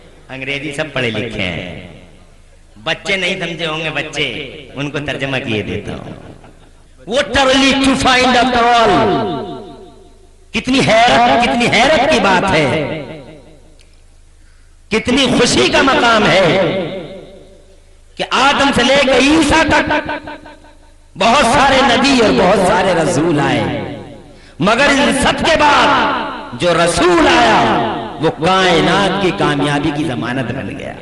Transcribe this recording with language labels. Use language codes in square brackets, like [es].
[hi] अंग्रेजी सब पढ़े लिखे हैं, बच्चे नहीं समझे होंगे, बच्चे उनको तर्जमा किए देता हूं। [en] What a relief to find after all। [hi] कितनी हैरत की बात है, कितनी खुशी का मकाम है कि आदम से लेकर ईसा तक बहुत सारे नबी और बहुत सारे रसूल आए, मगर इन सब के बाद जो रसूल आया वो कायनात की कामयाबी की जमानत बन गया।